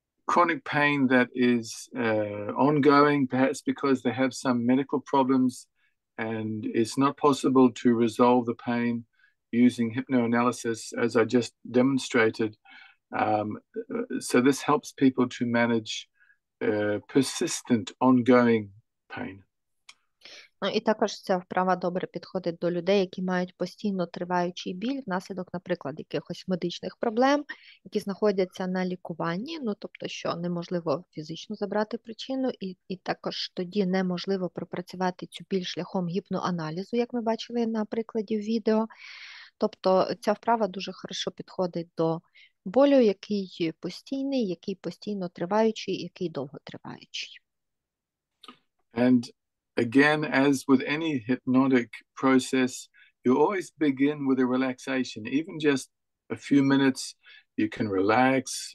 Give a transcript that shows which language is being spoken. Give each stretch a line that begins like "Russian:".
English: chronic pain that is ongoing, perhaps because they have some medical problems and it's not possible to resolve the pain using hypnoanalysis, as I just demonstrated. So this helps people to manage persistent, ongoing pain.
Ukrainian: Ну, і також ця вправа добре підходить до людей, які мають постійно триваючий біль внаслідок, наприклад, якихось медичних проблем, які знаходяться на лікуванні, ну, тобто, що неможливо фізично забрати причину, і також тоді неможливо пропрацювати цю біль шляхом гіпноаналізу, як ми бачили на прикладі в відео. Тобто ця вправа дуже хорошо підходить до болю, який постійний, який постійно триваючий, який довготриваючий.
English: And again, as with any hypnotic process, you always begin with a relaxation. Even just a few minutes, you can relax.